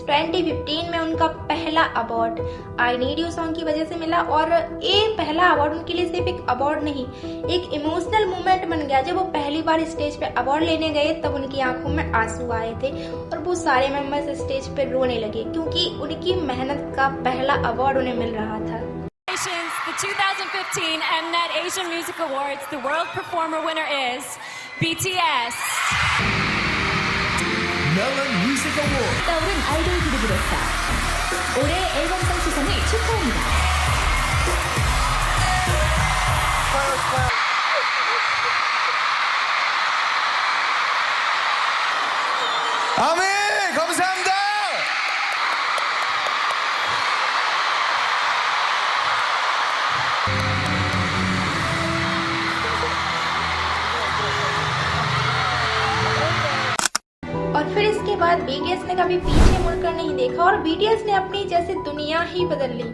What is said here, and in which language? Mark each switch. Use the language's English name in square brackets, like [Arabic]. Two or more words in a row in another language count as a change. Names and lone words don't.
[Hindi] 2015 में उनका पहला अवार्ड आई नीड यू सॉन्ग की वजह से मिला और ये पहला अवार्ड उनके लिए सिर्फ एक अवार्ड नहीं, एक [English] emotional moment [Hindi] बन गया। जब वो पहली बार स्टेज पे अवार्ड लेने गए तब उनकी आंखों में आंसू आए थे और वो सारे मेंबर्स स्टेज पे रोने लगे, क्योंकि उनकी मेहनत का पहला अवार्ड उन्हें मिल रहा था। [English] The 2015 Mnet Asian Music Awards, the world performer winner is BTS. Melon Music Award. [Korean] 떠오른 아이돌 그룹으로서 올해 앨범송 수상을 축하합니다. 아멘! 감사합니다! [Hindi] और फिर इसके बाद बीटीएस ने कभी पीछे मुड़कर नहीं देखा और बीटीएस ने अपनी जैसे दुनिया ही बदल ली।